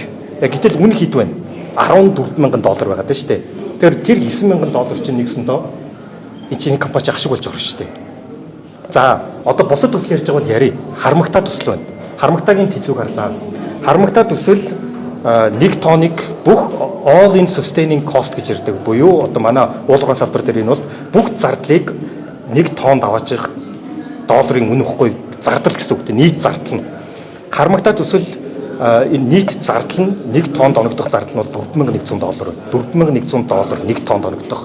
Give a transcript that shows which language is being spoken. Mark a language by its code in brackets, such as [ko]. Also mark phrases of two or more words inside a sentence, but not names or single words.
[mn] Гэтэл үн хэд вэ? $14,000 байгаад байна шүү дээ. Тэгэхээр тэр $9,000 чинь нэгсэндөө энэ чинь компани ашиг болж байгаа шүү дээ. За одоо бусад төсөл ярьж байгаа бол ярий. Харамгтаа төсөл байна. Харамгтаагийн тэзүүг харлаа. Харамгтаа төсөл 1 тонныг бүх [en] all in sustaining cost [mn] гэж ярьдаг. Буюу одоо манай уулгын салбар дээр энэ бол бүх зардлыг 1 тонн аваачих долларын үн ихгүй зардал гэсэн үг. Нийт зардал нь. Харамгтаа төсөл энэ нийт зардал нь 1 тоннд оногдох зардал нь бол $4,100. $4,100 1 тоннд оногдох.